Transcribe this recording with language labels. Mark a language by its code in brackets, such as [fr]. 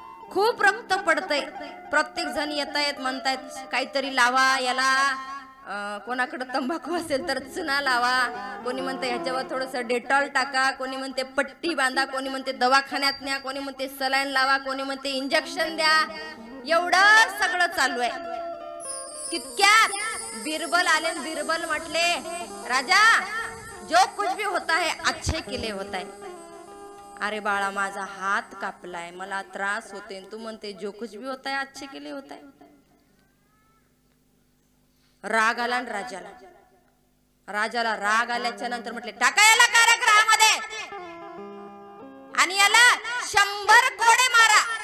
[mr] खूप रक्त पडतंय. प्रत्येक जण येतायत, म्हणतायत काहीतरी लावा याला. कोणाकडे तंबाखू असेल तर चुना लावा, कोणी म्हणते ह्याच्यावर थोडंसं डेटॉल टाका, कोणी म्हणते पट्टी बांधा, कोणी म्हणते दवाखान्यात न्या, कोणी म्हणते सलाईन लावा, कोणी म्हणते इंजेक्शन द्या. एवढं सगळं चालू आहे. तितक्यात बिरबल आले. [hi] बिरबल [mr] म्हटले, [hi] राजा जो कुछ भी होता है अच्छे के लिए होता है. [mr] अरे बाळा माझा हात कापलाय, मला त्रास होते, तू म्हणते [hi] जो कुछ भी होता है [mr] अच्छे के लिए होता है. राग आला राजाला राग आल्याच्या नंतर म्हटले, टाका याला कारागृहामध्ये आणि याला 100 कोडे मारा.